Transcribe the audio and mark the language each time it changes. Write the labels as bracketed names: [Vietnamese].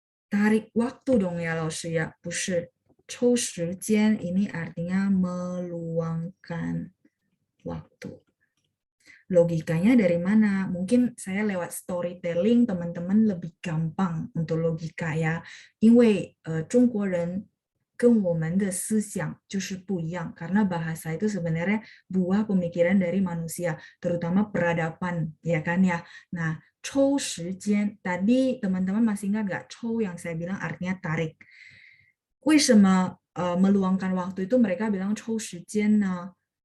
[Indonesian] Tarik waktu dong ya, Laoshi ya. [Chinese] 不是, [Indonesian] 抽时间 ini artinya meluangkan waktu. Logikanya dari mana? Mungkin saya lewat storytelling teman-teman lebih gampang untuk logika ya. [Chinese] 因为中国人跟我们的思想就是不一样. [Indonesian] Karena bahasa itu sebenarnya buah pemikiran dari manusia, terutama peradaban, ya kan ya. Nah, 抽时间 tadi teman-teman masih ingat nggak? 抽 yang saya bilang artinya tarik. [Chinese] 为什么 [Indonesian] meluangkan waktu itu mereka bilang 抽时间呢？